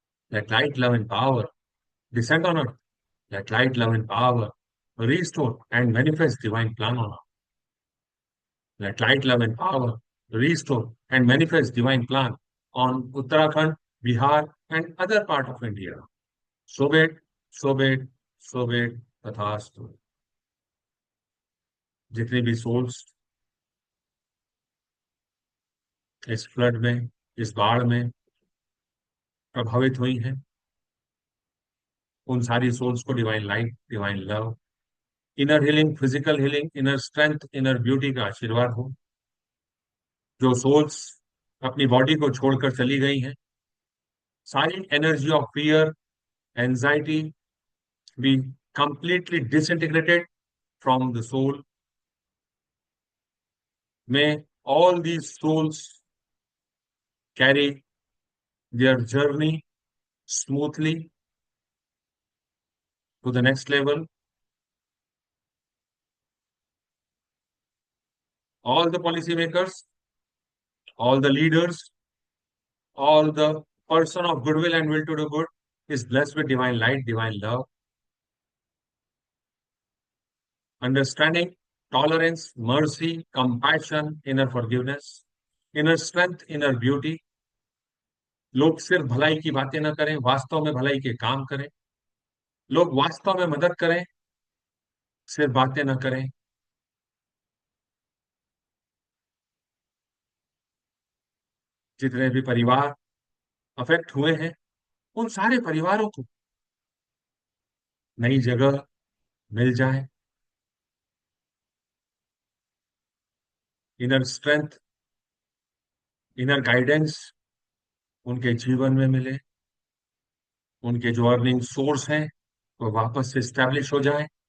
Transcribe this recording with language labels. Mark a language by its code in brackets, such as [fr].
[en] Let light, love, and power descend on earth. Let light, love, and power restore and manifest divine plan on earth. Let light, love, and power restore and manifest divine plan on Uttarakhand, Bihar, and other part of India. So be it, so be it, so be it, तथास्तु। [hi] जितनी भी souls इस flood में, इस बाढ़ में प्रभावित हुई हैं, उन सारी सोल्स को divine light, divine love, inner healing, physical healing, inner strength, inner beauty का आशीर्वाद हो। जो सोल्स अपनी बॉडी को छोड़कर चली गई हैं। [en] सारी energy of fear, anxiety be completely disintegrated from the soul. May all these souls carry their journey smoothly to the next level. All the policymakers, all the leaders, all the person of goodwill and will to do good is blessed with divine light, divine love, understanding, tolerance, mercy, compassion, inner forgiveness, inner strength, inner beauty. [hi] लोग सिर्फ भलाई की बातें न करें, वास्तव में भलाई के काम करें। लोग वास्तव में मदद करें, सिर्फ बातें न करें। जितने भी परिवार अफेक्ट हुए हैं, उन सारे परिवारों को नई जगह मिल जाए, इनर स्ट्रेंथ, इनर गाइडेंस उनके जीवन में मिले, उनके जो अर्निंग सोर्स हैं वो वापस से स्टैब्लिश हो जाए।